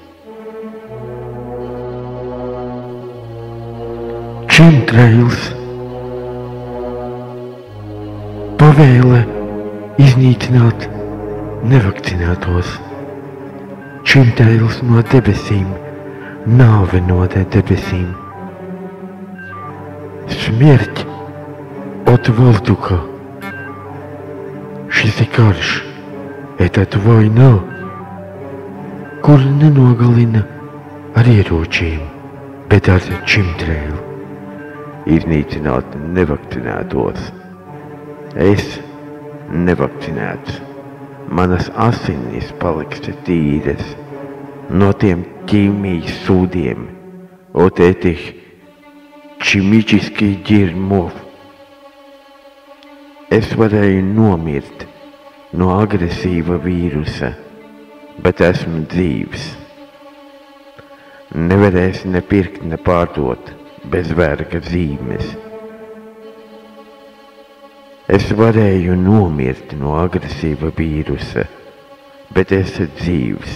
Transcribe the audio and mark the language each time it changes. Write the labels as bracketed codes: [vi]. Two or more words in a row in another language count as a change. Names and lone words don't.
[lv] Chemtrails pavēle iznīcināt nevakcinētos. Chemtrails no debesīm. Nāve no debesīm. [ru] Смерть от воздуха. [lv] Šis ir karš. [ru] Это война, [lv] kur nenogalina ar ieročiem, bet ar chemtrailu. Iznīcināt nevakcinētos. Es nevakcinēts. Manas asinis paliks tīras no tiem ķīmijas sūdiem, [ru] от этих химических дерьмов. [lv] Es varēju nomirt no agresīva vīrusa, bet esmu dzīvs. Nevarēs ne pirkt, ne pārdot bez verga zīmes. Es varēju nomirt no agresīva vīrusa, bet esmu dzīvs.